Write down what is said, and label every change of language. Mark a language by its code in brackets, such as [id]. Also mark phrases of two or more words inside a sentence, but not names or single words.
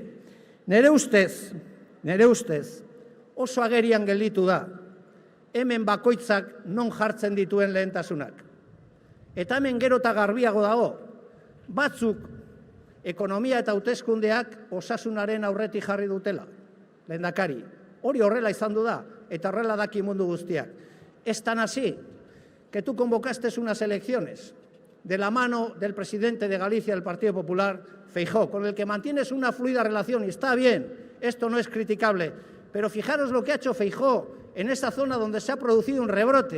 [eu] Nere ustez, oso agerian gelditu da, hemen bakoitzak non jartzen dituen lehentasunak. Eta hemen gero eta garbiago dago, batzuk ekonomia eta hauteskundeak osasunaren aurretik jarri dutela, lehendakari. Hori horrela izan du da, eta horrela daki mundu guztiak. [es] Es tan así que tú convocaste unas elecciones de la mano del presidente de Galicia del Partido Popular, Feijóo, con el que mantienes una fluida relación, y está bien, esto no es criticable, pero fijaros lo que ha hecho Feijóo en esa zona donde se ha producido un rebrote.